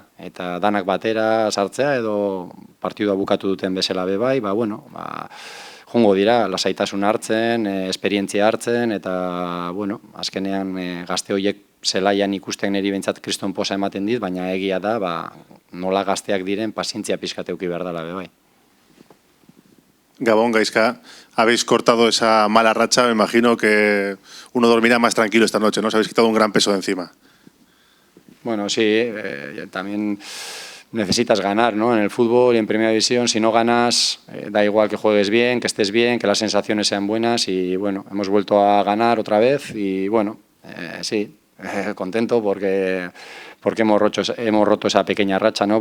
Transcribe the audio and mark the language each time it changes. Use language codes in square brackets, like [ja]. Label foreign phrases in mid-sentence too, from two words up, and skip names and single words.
[eu] Eta danak batera sartzea edo partidua bukatu duten bezala bebai, jungo dira, lasaitasuna hartzen, esperientzia hartzen, eta, bueno, azkenean gazte horiek zelaian ikusten niri bentsat kriston posa ematen dit, baina egia da, nola gazteak diren, pazientzia pixkat euki behar dela, bai. [es] Gabón, Gaizka, habéis cortado esa mala racha, me imagino que uno dormirá más tranquilo esta noche, ¿no? Os habéis quitado un gran peso de encima. Bueno, sí, también necesitas ganar, ¿no? En el fútbol y en Primera División, si no ganas, da igual que juegues bien, que estés bien, que las sensaciones sean buenas y, bueno, hemos vuelto a ganar otra vez y, bueno, sí, contento porque hemos roto esa pequeña racha, ¿no?